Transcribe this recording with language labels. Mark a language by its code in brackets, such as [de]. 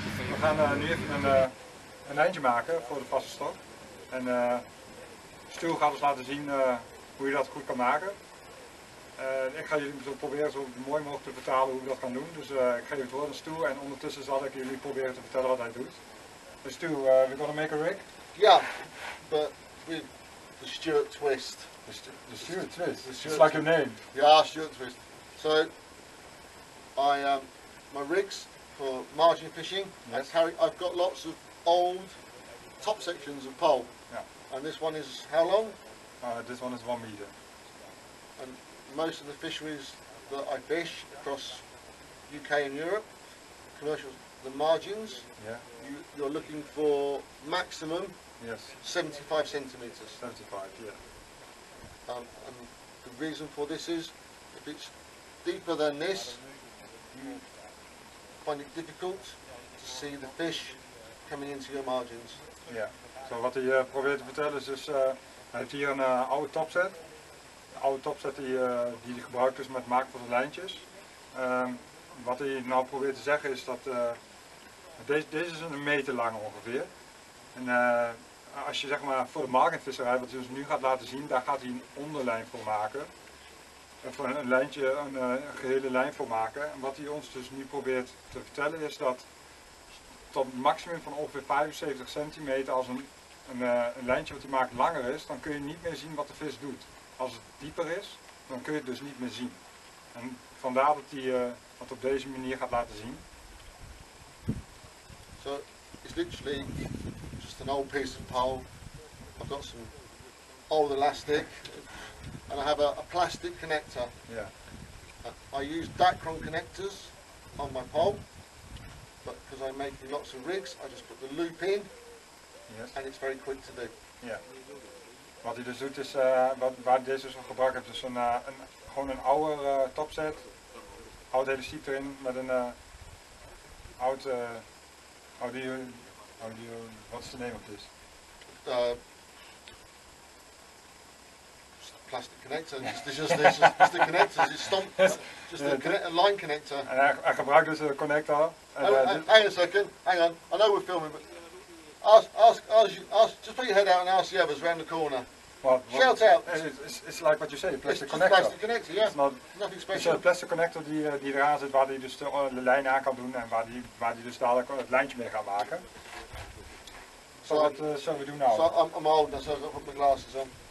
[nl] We gaan nu even een eindje maken voor de vaste stok. En Stu gaat ons laten zien hoe je dat goed kan maken. Ik ga jullie zo proberen zo mooi mogelijk te vertalen hoe we dat gaan doen. Dus ik geef het woord aan Stu en ondertussen zal ik jullie proberen te vertellen wat hij doet. [en] Dus Stu, we're gonna make a rig? Yeah, but with the Stuart twist. The Stuart twist? The It's Stuart like your name. Yeah, Stuart twist. So, my rigs for margin fishing, Yes. I've got lots of old top sections of pole. Yeah. And this one is how long? This one is 1 meter. And most of the fisheries that I fish across UK and Europe, commercial, the margins, Yeah. you're looking for maximum Yes. 75 centimeters. 75, yeah. And the reason for this is, if it's deeper than this, you find it difficult to see the fish coming into your margins. [nl] Ja, zo wat hij probeert te vertellen is dus, hij heeft hier een oude topset. Een oude topset die hij gebruikt dus met het maken van zijn lijntjes. Wat hij nou probeert te zeggen is dat, deze is een meter lang ongeveer. En als je zeg maar voor de marktvisserij, wat hij dus nu gaat laten zien, daar gaat hij een onderlijn voor maken. Voor een lijntje, een gehele lijn voor maken. En wat hij ons dus nu probeert te vertellen is dat tot een maximum van ongeveer 75 centimeter, als een lijntje wat hij maakt langer is, dan kun je niet meer zien wat de vis doet. Als het dieper is, dan kun je het dus niet meer zien. En vandaar dat hij het op deze manier gaat laten zien. [en] So it's literally just an old piece of pole. I've got some old elastic and I have a plastic connector. [nl] Ja. [en] I use Dacron connectors on my pole, but because I'm making lots of rigs, I just put the loop in. Yes. And it's very quick to do. [nl] Ja. Wat hij dus doet is, waar hij deze dus voor gebruikt heeft, dus gewoon een oude topset, oud elastiek erin met een oud audio, [en] what's the name of this? Plastic connector. It's just the connectors. It's just a line connector. [nl] En hij gebruikt dus een connector. [en] Hang a second. Hang on. I know we're filming, but just put your head out and ask the others round the corner. Shout out. It's like what you say, plastic It's connector. plastic connector, yeah. It's not, Nothing [nl] het is special. een plastic connector die eraan zit, waar hij dus de lijn aan kan doen en waar hij dus dadelijk het lijntje mee gaat maken. [en] So what shall we do now? So I'm old now, so I've got to put my glasses on.